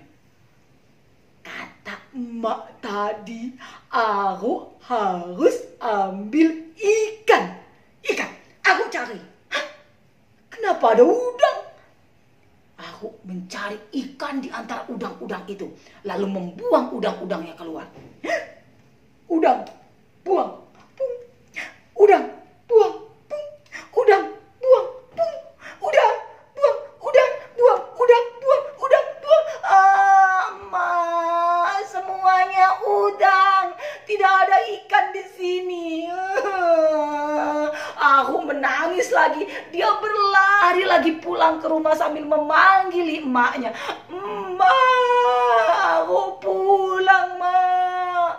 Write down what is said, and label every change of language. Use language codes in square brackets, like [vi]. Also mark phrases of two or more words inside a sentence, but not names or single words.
[id] Kata emak tadi, aku harus ambil ikan. Ikan, aku cari. Hah? Kenapa ada udang? Aku mencari ikan di antara udang-udang itu, lalu membuang udang-udangnya keluar. Udang, buang. Udang, buang, pung. Udang, buang, pung. Udang, buang, udang, buang, udang, buang, udang, buang. Ma, semuanya udang. Tidak ada ikan di sini. Aku menangis lagi. Dia berlari lagi pulang ke rumah sambil memanggil emaknya. "Emak, aku pulang, Mak."